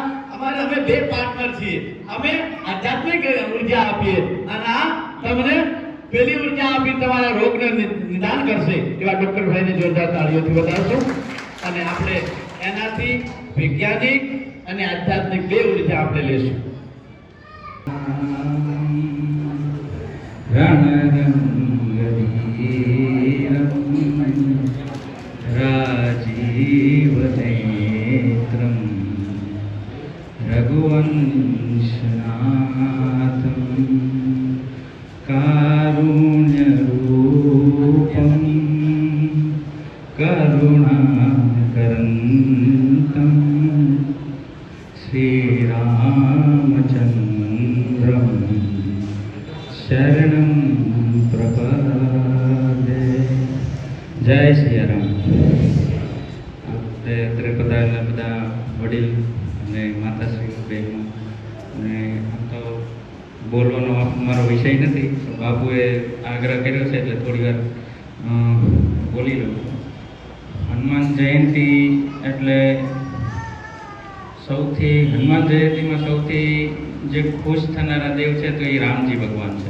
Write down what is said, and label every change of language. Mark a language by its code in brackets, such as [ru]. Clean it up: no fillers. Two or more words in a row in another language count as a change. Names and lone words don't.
[gu] અમારે અમે 2 પાર્ટનર છીએ. અમે આધ્યાત્મિક ઉર્જા આપીએ અને આ તમને પેલી ઉર્જા આપી તમારા રોગને નિદાન કરશે. એવા ડોક્ટર ભાઈને જોરદાર તાળીઓથી વધારશું. અને આપણે એનાથી વૈજ્ઞાનિક અને આધ્યાત્મિક 2 ઉર્જા આપણે લેશું. [sa] राजीवनेत्रं रघुवंशनाथं कारुण्यरूपं करुणानिधिं अनन्तं श्रीरामचन्द्रं शरणं प्रपदे। [hi] जय सियाराम। [gu] આપણે અત્રે પધારેલા બધા વડીલ અને માતાશ્રી બહેનો, અને આમ તો બોલવાનો મારો વિષય નથી, બાપુએ આગ્રહ કર્યો છે એટલે થોડી વાર બોલી લઉં. હનુમાન જયંતિ એટલે હનુમાન જયંતિમાં સૌથી જે ખુશ થનારા દેવ છે તો એ રામજી ભગવાન છે.